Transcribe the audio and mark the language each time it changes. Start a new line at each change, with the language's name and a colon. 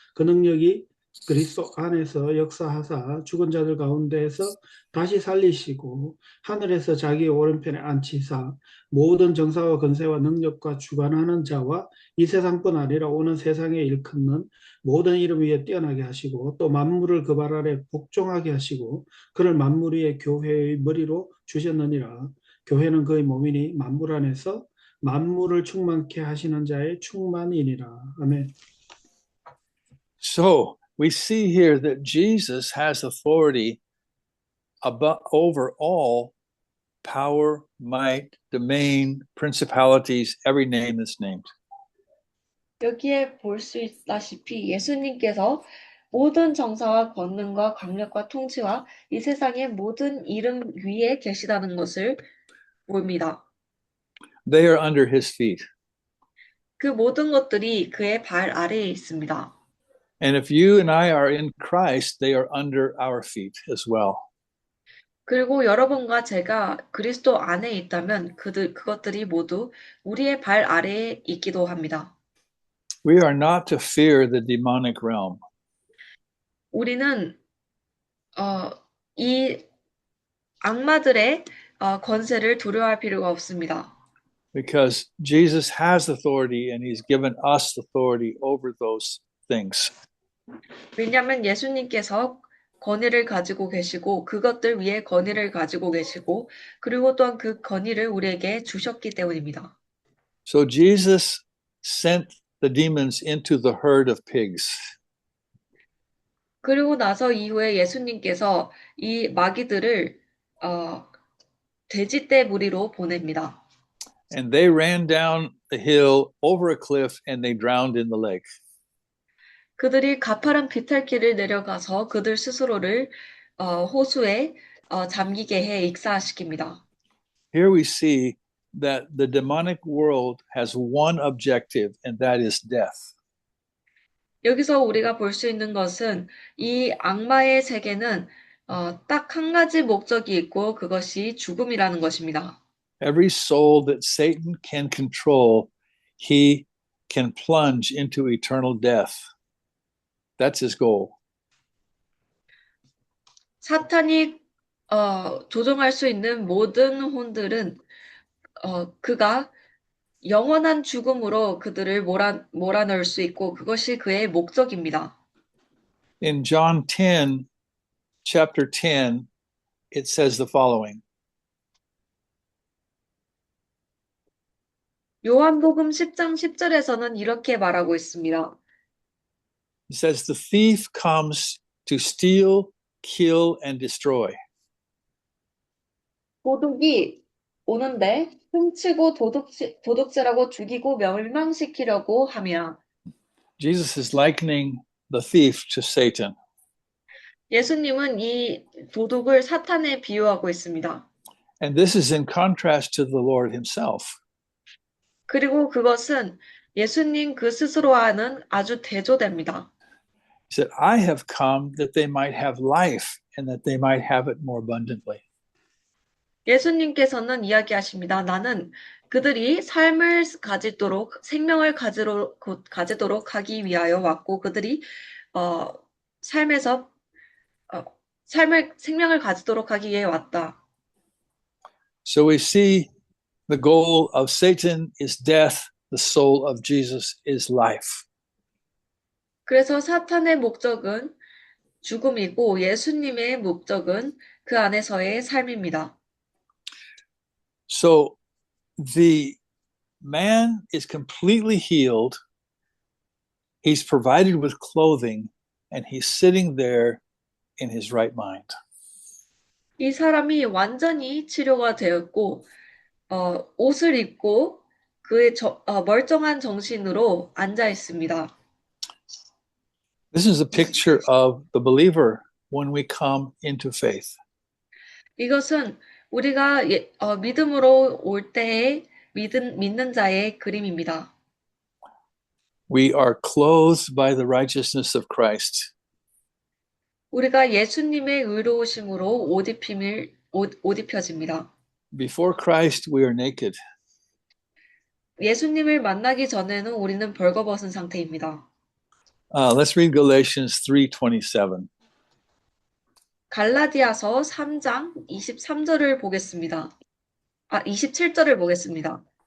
Korean: 그 능력이 그리스도 안에서 역사하사 죽은 자들 가운데에서 다시 살리시고 하늘에서 자기의 오른편에 앉히사 모든 정사와 권세와 능력과 주관하는 자와 이 세상뿐 아니라 오는 세상에 일컫는 모든 이름 위에 뛰어나게 하시고 또 만물을 그 발 아래 복종하게 하시고 그를 만물 위에 교회의 머리로 주셨느니라. 교회는 그의 몸이니 만물 안에서 만물을 충만케 하시는 자의 충만이니라. 아멘.
English: So we see here that Jesus has authority over all power, might, domain, principalities, every name that's named.
Korean: 여기에 볼 수 있다시피 예수님께서 모든 정사와 권능과 강력과 통치와 이 세상의 모든 이름 위에 계시다는 것을 봅니다.
English: They are under his feet.
Korean: 그 모든 것들이 그의 발 아래에 있습니다.
English: And if you and I are in Christ, they are under our feet as well.
Korean: 그리고 여러분과 제가 그리스도 안에 있다면 그것들이 모두 우리의 발 아래에 있기도 합니다.
English: We are not to fear the demonic realm.
Korean: 우리는 이 악마들의 권세를 두려워할 필요가 없습니다.
English: Because Jesus has authority and he's given us authority over those things.
Korean: 왜냐하면 예수님께서 권위를 가지고 계시고 그것들 위에 권위를 가지고 계시고 그리고 또한 그 권위를 우리에게 주셨기 때문입니다.
English: So Jesus sent the demons into the herd of pigs.
Korean: 그리고 나서 이후에 예수님께서 이 마귀들을 돼지떼 무리로 보냅니다.
English: And they ran down a hill over a cliff and they drowned in the lake.
Korean: 그들이 가파른 비탈길을 내려가서 그들 스스로를 호수에 잠기게 해 익사시킵니다.
English: Here we see that the demonic world has one objective, and that is death.
Korean: 여기서 우리가 볼 수 있는 것은 이 악마의 세계는 딱 한 가지 목적이 있고 그것이 죽음이라는 것입니다.
English: Every soul that Satan can control, he can plunge into eternal death. That's his goal.
Korean: 사탄이 조종할 수 있는 모든 혼들은 그가 영원한 죽음으로 그들을 몰아넣을 수 있고 그것이 그의 목적입니다.
English: In John 10, chapter 10, it says the following.
Korean: 요한복음 10장 10절에서는 이렇게 말하고 있습니다.
English: It says the thief comes to steal, kill, and destroy.
Korean: 도둑이 오는데 훔치고 도둑질하고 죽이고 멸망시키려고 함이라.
English: Jesus is likening the thief to Satan.
Korean: 예수님은 이 도둑을 사탄에 비유하고 있습니다.
English: And this is in contrast to the Lord himself.
Korean: 그리고 그것은 예수님 그 스스로와는 아주 대조됩니다.
English: He said, I have come that they might have life and that they might have it more abundantly.
Korean: 예수님께서는 이야기하십니다. 나는 그들이 삶을 가지도록, 생명을 가지도록 하기 위하여 왔고, 그들이 삶에서 생명을 가지도록 하기 위해 왔다.
English: So we see the goal of Satan is death, the soul of Jesus is life.
Korean: 그래서 사탄의 목적은 죽음이고 예수님의 목적은 그 안에서의 삶입니다.
English: So the man is completely healed. He's provided with clothing, and he's sitting there in his right mind.
Korean: 이 사람이 완전히 치료가 되었고 옷을 입고 그의 멀쩡한 정신으로 앉아 있습니다.
English: This is a picture of the believer when we come into faith.
Korean: 이것은 우리가 믿음으로 올 때의 믿는 자의 그림입니다.
English: We are clothed by the righteousness of Christ.
Korean: 우리가 예수님의 의로우심으로 옷 입혀집니다.
English: Before Christ, we are naked.
Korean: 예수님을 만나기 전에는 우리는 벌거벗은 상태입니다.
English: Let's read Galatians 3:27.
Korean: 갈라디아서 3장 23절을 보겠습니다. 27절을 보겠습니다.